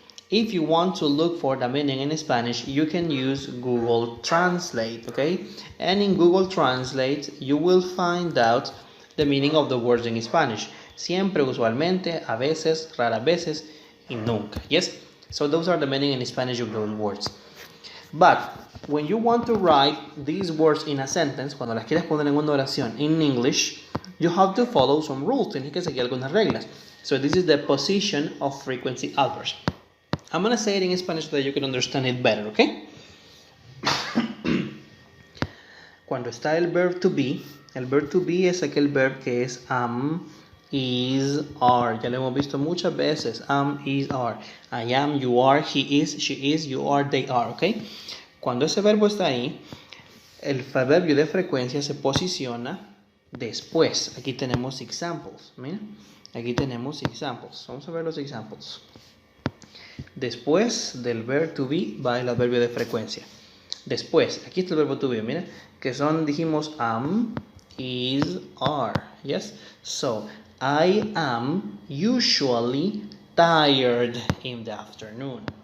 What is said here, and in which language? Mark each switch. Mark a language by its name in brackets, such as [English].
[English] If you want to look for the meaning in Spanish, you can use Google Translate, okay? And in Google Translate, you will find out the meaning of the words in Spanish. [Spanish] Siempre, usualmente, a veces, raras veces, y nunca. [English] Yes? So those are the meaning in Spanish of those words. But when you want to write these words in a sentence, [Spanish] cuando las quieres poner en una oración [English] in English, You have to follow some rules. [Spanish] Tienes que seguir algunas reglas. [English] So this is the position of frequency adverbs. I'm going to say it in Spanish so that you can understand it better, okay? [Spanish] Cuando está el verb to be es aquel verb que es am, is, are. Ya lo hemos visto muchas veces. [English] Am, is, are. I am, you are, he is, she is, you are, they are, okay? [Spanish] Cuando ese verbo está ahí, el adverbio de frecuencia se posiciona después. Aquí tenemos examples. Mira, aquí tenemos examples. Vamos a ver los examples. Después del verb to be va el adverbio de frecuencia. Después, aquí está el verbo to be, mira, que son, dijimos, am, is, are. [English] Yes? So, I am usually tired in the afternoon.